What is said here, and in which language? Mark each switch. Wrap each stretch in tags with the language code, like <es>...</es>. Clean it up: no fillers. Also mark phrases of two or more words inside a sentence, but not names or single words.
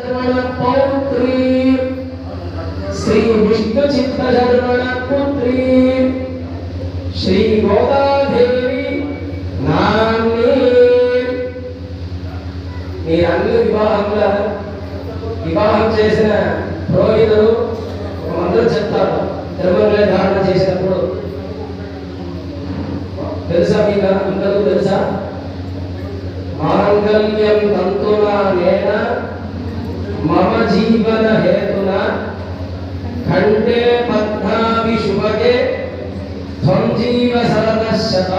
<sa>पौत्री श्री विष्णु चित्तधर्मण पुत्री श्री गोदादेवी नाम्नी</sa> <te>మీరందరూ వివాహం చేసిన పురోహితులు అందరూ చెప్తారు తిరుమల ధారణ చేసినప్పుడు తెలుసా మీకు అందరూ తెలుసా</te> <sa>మాంగళ్యం తంతునా నేన మమ జీవన హేతున కంఠే పద్మావి శుభగే త్వం జీవ శరదశతం.</sa>